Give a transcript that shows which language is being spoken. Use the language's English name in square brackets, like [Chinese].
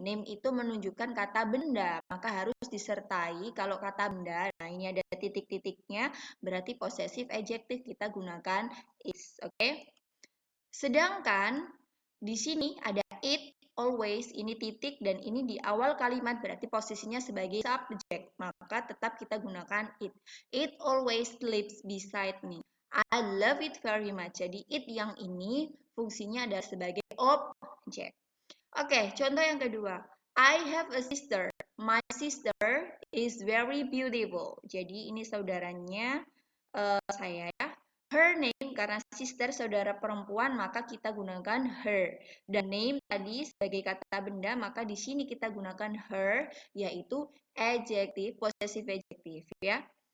[Indonesian] Name itu menunjukkan kata benda, maka harus disertai kalau kata benda. Nah, ini ada titik-titiknya, berarti possessive adjective kita gunakan is. Oke? Sedangkan di sini ada it, always, ini titik dan ini di awal kalimat berarti posisinya sebagai subjek. Maka tetap kita gunakan it. [English] It always sleeps beside me. I love it very much. [Indonesian] Jadi it yang ini fungsinya adalah sebagai objek. Oke, contoh yang kedua. [English] I have a sister. My sister is very beautiful. [Indonesian] Jadi ini saudaranya saya ya. [English] Her name, [Indonesian] karena sister saudara perempuan, maka kita gunakan her. Dan name tadi sebagai kata benda, maka di sini kita gunakan her, yaitu adjective, possessive adjective ya.